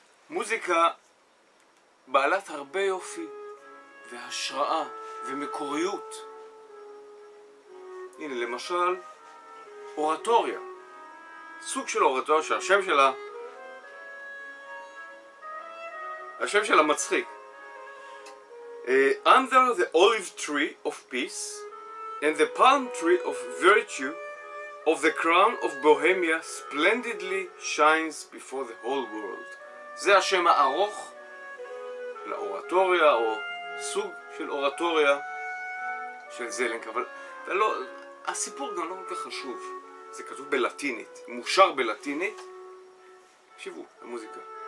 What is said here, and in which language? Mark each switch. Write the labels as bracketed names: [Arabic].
[Hebrew] מוזיקה בעלת הרבה יופי והשראה ומקוריות. הנה למשל אורטוריה, סוג של אורטוריה שהשם שלה מצחיק. [English] Under the olive tree of peace and the palm tree of virtue of the crown of Bohemia splendidly shines before the whole world. [Hebrew] זה השם הארוך לאורטוריה, או סוג של אורטוריה של זלנקה, אבל הסיפור גם לא כל כך חשוב. זה כתוב בלטינית, מושר בלטינית. תקשיבו למוזיקה.